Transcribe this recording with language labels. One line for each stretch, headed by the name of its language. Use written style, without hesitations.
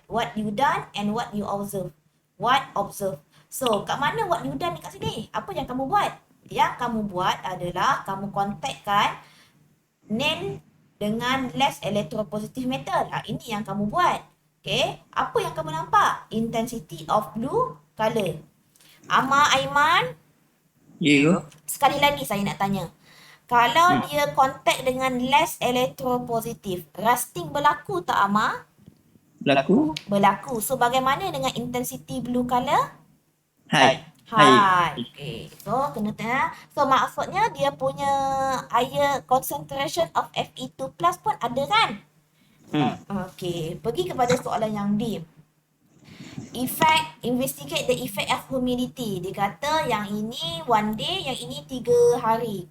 English: What you done and what you observe. What observe.
Malay: So, kat mana
English: what you done
Malay: dekat sini? Apa yang kamu buat? Yang kamu buat adalah kamu kontakkan nail dengan
English: less electropositive metal.
Malay: Ini yang kamu buat. Okay. Apa yang kamu nampak?
English: Intensity of blue colour. Ama Aiman,
Malay: Cikgu. sekali lagi saya nak tanya. Kalau dia kontak dengan
English: less electropositive,
Malay: rusting berlaku tak Ama? Berlaku. So, bagaimana dengan
English: intensity blue colour?
Malay: Hai. Okay. So, kena tengok. So, maksudnya dia punya
English: higher concentration of Fe2+
Malay: pun ada kan? Okay. Pergi kepada soalan yang D.
English: Investigate the effect of humidity.
Malay: Dia kata yang ini 1 day, yang ini 3 hari.